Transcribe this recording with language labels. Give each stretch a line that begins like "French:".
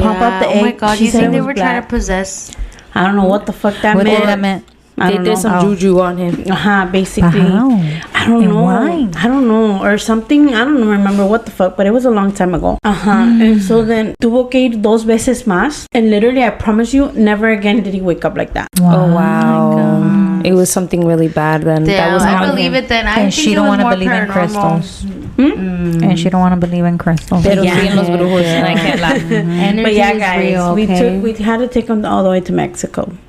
English: Oh my God, you think they were trying to possess? I don't know what the fuck that meant. They did some juju on him. Basically. I don't know. Why? I don't know. Or something. I don't remember what the fuck, but it was a long time ago. And so then
Spanish: tuvo que ir 2 veces más.
English: And literally, I promise you, never again did he wake up like that. Wow. Oh, wow. It was something really bad then. Yeah, that was I believe it then. And she don't want to believe in crystals. And she don't want to believe in crystals.
Spanish: Pero sí en los brujos,
English: and I can't laugh. But yeah, guys, we had to take him all the way to Mexico.